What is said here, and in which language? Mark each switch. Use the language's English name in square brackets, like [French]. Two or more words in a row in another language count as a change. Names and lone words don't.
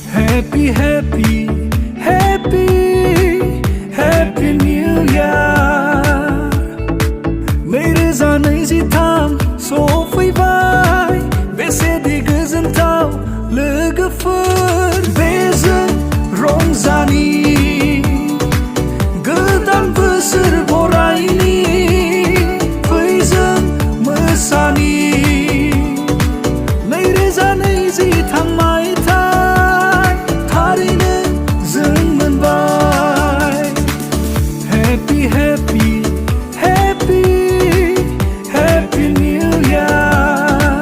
[English] Happy, happy, happy, happy New Year. [Bodo] नैरोजा नैजिथाम सफैबाय बेसेदि गोजोनथाव लोगोफोर बेजों रंजानि गोदान बोसोर बरायनि फैजों मोसानि नैरोजा नैजिथाम मायथाइ थारैनो जों मोनबाय [English] Happy, happy, happy, happy New Year.